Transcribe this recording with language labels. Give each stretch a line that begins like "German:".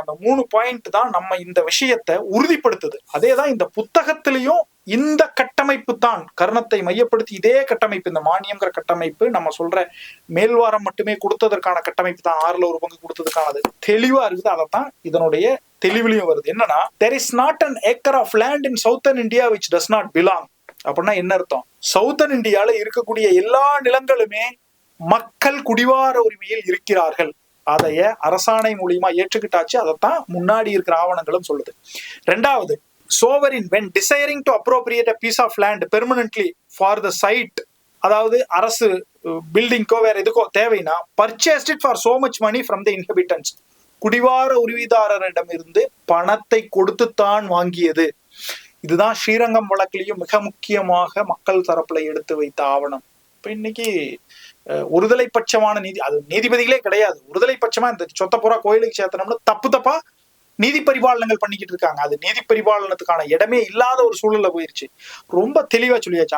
Tamil: அந்த 3 பாயிண்ட் தான் நம்ம இந்த விஷயத்தை உறுதிப்படுத்துது. அதேதான் இந்த புத்தகத்திலையும் இந்த கட்டமைப்பு தான், கர்ணத்தை மையப்படுத்தி இதே கட்டமைப்பு, இந்த மானியம்ங்கிற கட்டமைப்பு நம்ம சொல்ற மேல்வாரம் மட்டுமே கொடுத்ததற்கான கட்டமைப்பு தான், 6ல் 1 பங்கு கொடுத்ததுக்கானது தெளிவா இருக்குது. அதைத்தான் இதனுடைய தெளிவிலையும் வருது. என்னன்னா,
English: there is not an acre of land in southern India which does not belong.
Tamil: அப்படின்னா என்ன அர்த்தம்? சவுத்தர்ன் இந்தியால இருக்கக்கூடிய எல்லா நிலங்களுமே மக்கள் குடிவார உரிமையில் இருக்கிறார்கள். அதைய அரசாணை மூலியமா ஏற்றுக்கிட்டாச்சு. அதைத்தான் முன்னாடி இருக்கிற ஆவணங்களும் சொல்லுது.
English: 2வது, sovereign when desiring to appropriate a piece of land permanently for the site,
Tamil: அதாவது அரசு பில்டிங்கோ வேற எதுக்கோ தேவைன்னா,
English: purchased it for so much money from the inhabitants,
Tamil: குடிவார உரிமைதாரரிடம் இருந்து பணத்தை கொடுத்துத்தான் வாங்கியது. இதுதான் ஸ்ரீரங்கம் வழக்கிலையும் மிக முக்கியமாக மக்கள் தரப்புல எடுத்து வைத்த ஆவணம். இப்ப இன்னைக்கு ஒருதலை பட்சமான நீதி, அது நீதிபதிகளே கிடையாது, ஒருதலை பட்சமா இந்த சொத்த பூரா கோயிலுக்கு சேர்த்தனம்னு தப்பா நீதி பரிபாலனங்கள் பண்ணிக்கிட்டு இருக்காங்க. அது நீதி பரிபாலனத்துக்கான இடமே இல்லாத ஒரு சூழல்ல போயிருச்சு. ரொம்ப தெளிவா சொல்லியாச்சு.